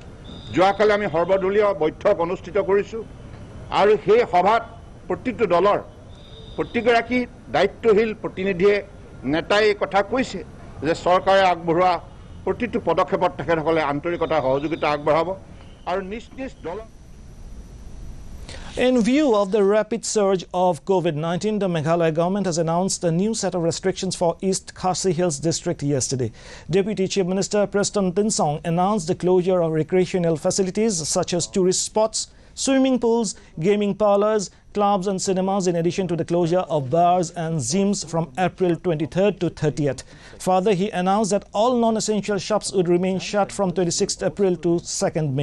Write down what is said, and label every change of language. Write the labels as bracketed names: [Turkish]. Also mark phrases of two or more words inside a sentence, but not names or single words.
[Assamese] যোৱাকালি আমি সৰ্বদলীয় বৈঠক অনুষ্ঠিত কৰিছোঁ আৰু সেই সভাত প্ৰতিটো দলৰ প্ৰতিগৰাকী দায়িত্বশীল প্ৰতিনিধিয়ে নেতাই এই কথা কৈছে যে চৰকাৰে আগবঢ়োৱা প্ৰতিটো পদক্ষেপত তেখেতসকলে আন্তৰিকতা সহযোগিতা আগবঢ়াব আৰু নিজ নিজ দল [English] In view of the rapid surge of COVID-19, the Meghalaya government has announced a new set of restrictions for East Khasi Hills district yesterday. Deputy Chief Minister Preston Tinsong announced the closure of recreational facilities such as tourist spots, swimming pools, gaming parlors, clubs and cinemas, in addition to the closure of bars and gyms from April 23rd to 30th. Further, he announced that all non-essential shops would remain shut from 26th April to 2nd May.